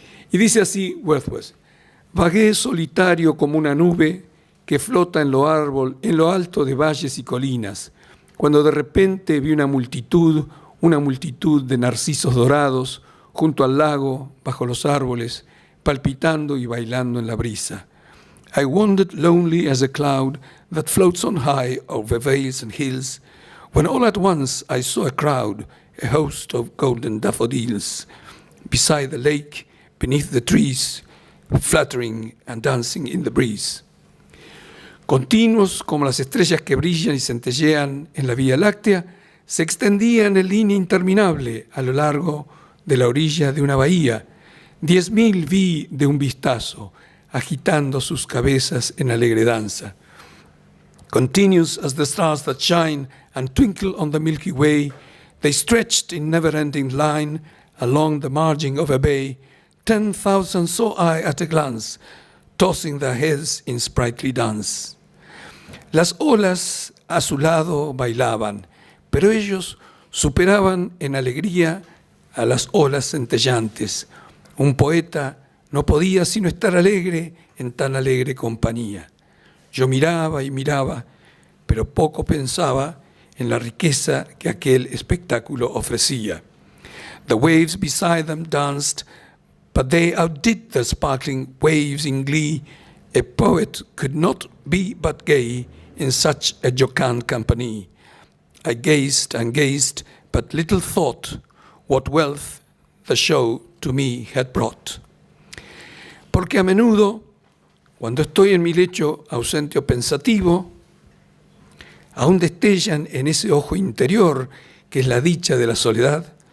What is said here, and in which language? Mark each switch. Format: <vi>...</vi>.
<es>Y dice así Wordsworth: vagué solitario como una nube que flota en lo alto de valles y colinas, cuando de repente vi una multitud de narcisos dorados junto al lago, bajo los árboles, palpitando y bailando en la brisa.</es> <en>I wandered lonely as a cloud that floats on high over vales and hills, when all at once I saw a crowd, a host of golden daffodils, beside the lake, beneath the trees, fluttering and dancing in the breeze.</en> <es>Continuos como las estrellas que brillan y centellean en la Vía Láctea, se extendían en línea interminable a lo largo de la orilla de una bahía. 10,000 vi de un vistazo, agitando sus cabezas en alegre danza.</es> <en>Continuous as the stars that shine and twinkle on the Milky Way, they stretched in never-ending line along the margin of a bay. 10,000 saw I at a glance, tossing their heads in sprightly dance.</en> <es>Las olas a su lado bailaban, pero ellos superaban en alegría a las olas centellantes. Un poeta no podía sino estar alegre en tan alegre compañía. Yo miraba y miraba, pero poco pensaba en la riqueza que aquel espectáculo ofrecía.</es> <en>The waves beside them danced, but they outdid the sparkling waves in glee. A poet could not be but gay in such a jocund company. I gazed and gazed, but little thought what wealth the show to me had brought.</en> <es>Porque a menudo, cuando estoy en mi lecho ausente o pensativo, aún destellan en ese ojo interior que es la dicha de la soledad.</es>